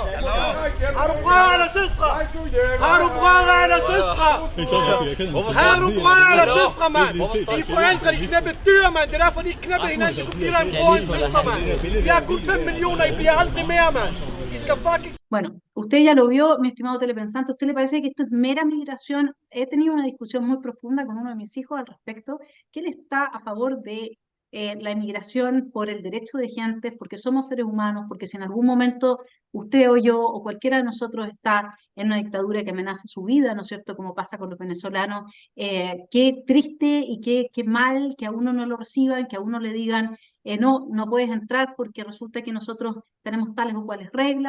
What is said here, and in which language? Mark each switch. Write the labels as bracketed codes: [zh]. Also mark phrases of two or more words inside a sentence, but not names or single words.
[da] Har du brødre eller søstre? Har du brødre eller søstre? Har du brødre eller søstre, mand? De forældre, de knæppede dyr, mand. Det er derfor, de ikke knæppede hinanden. De kunne give dig en bror og en søster, mand. I er kun 5 millioner, I bliver aldrig mere, mand. I skal fucking... [es] Bueno, usted ya lo vio, mi estimado telepensante. ¿A usted le parece que esto es mera migración? He tenido una discusión muy profunda con uno de mis hijos al respecto, que él está a favor de la inmigración por el derecho de gente, porque somos seres humanos, porque si en algún momento usted o yo o cualquiera de nosotros está en una dictadura que amenaza su vida, ¿no es cierto?, como pasa con los venezolanos, qué triste y qué mal que a uno no lo reciban, que a uno le digan, no, no puedes entrar porque resulta que nosotros tenemos tales o cuales reglas.